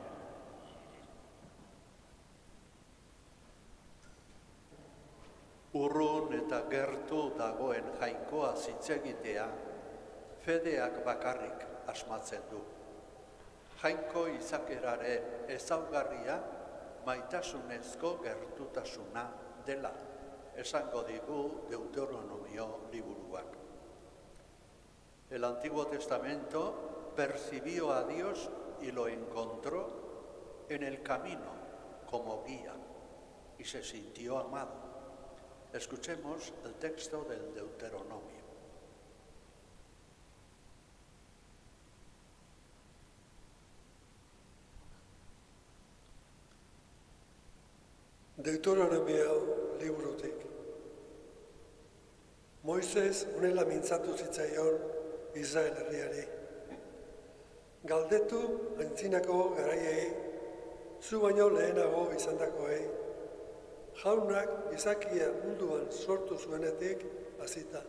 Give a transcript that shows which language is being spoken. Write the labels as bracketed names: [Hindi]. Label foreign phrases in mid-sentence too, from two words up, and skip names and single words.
[Basque] Urrun eta gertu dagoen jainkoa hitz egitea, fedeak bakarrik asmatzen du. Jainko izakeraren ezaugarria maitasunezko gertutasuna dela, esango digu Deuteronomio liburuak. [Spanish] El Antiguo Testamento percibió a Dios y lo encontró en el camino como guía y se sintió amado. Escuchemos el texto del Deuteronomio. [Basque] Deuteronomio liburutik. Moises honela mintzatu zitzaion Israel herriari. Galdetu aintzinako garaiei, zu baino lehenago izandakoei, jaunak gizakia munduan sortu zuenetik hasita.